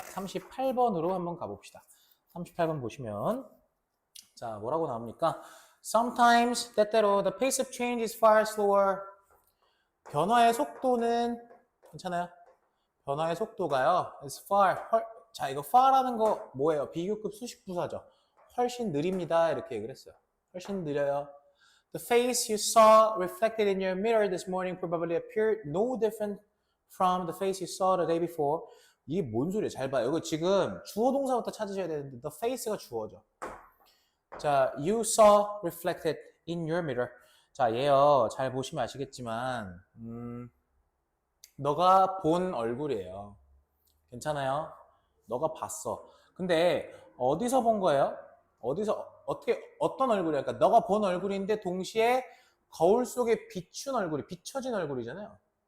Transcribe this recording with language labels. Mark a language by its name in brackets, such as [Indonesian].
[Korean] 38번으로 한번 가봅시다. 38번 보시면 자, 뭐라고 나옵니까? [English] Sometimes, [Korean] 때때로 [English] the pace of change is far slower. [Korean] 변화의 속도는 괜찮아요? 변화의 속도가요. [English] is far. [Korean] 자, 이거 far라는 거 뭐예요? 비교급 수식 부사죠. 훨씬 느립니다. 이렇게 얘기를 했어요. 훨씬 느려요. [English] The face you saw reflected in your mirror this morning probably appeared no different from the face you saw the day before. [Korean] 이게 뭔 소리야? 잘 봐요. 이거 지금 주어 동사부터 찾으셔야 되는데 the face가 주어죠. [English] 자, you saw reflected in your mirror. [Korean] 자, 얘요. 잘 보시면 아시겠지만 너가 본 얼굴이에요. 괜찮아요? 너가 봤어. 근데 어디서 본 거예요? 어떤 얼굴이야? 그러니까 너가 본 얼굴인데 동시에 거울 속에 비춰진 얼굴이잖아요.